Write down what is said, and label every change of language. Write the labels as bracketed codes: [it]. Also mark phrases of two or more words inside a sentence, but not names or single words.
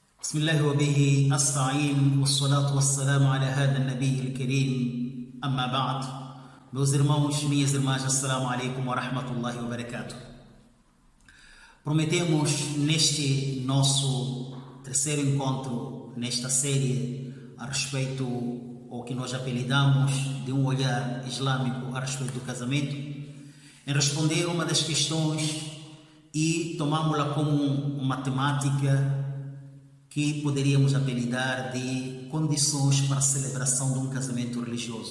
[ar] بسم الله وبه أستعين والصلاة والسلام على هذا النبي الكريم أما بعد. [pt] Meus irmãos, minhas irmãs, [ar] السلام عليكم ورحمة الله وبركاته. [pt] Prometemos neste nosso terceiro encontro, nesta série, a respeito ao que nós apelidamos de um olhar islâmico a respeito do casamento, em responder uma das questões e tomámos-la como uma temática que poderíamos apelidar de condições para a celebração de um casamento religioso.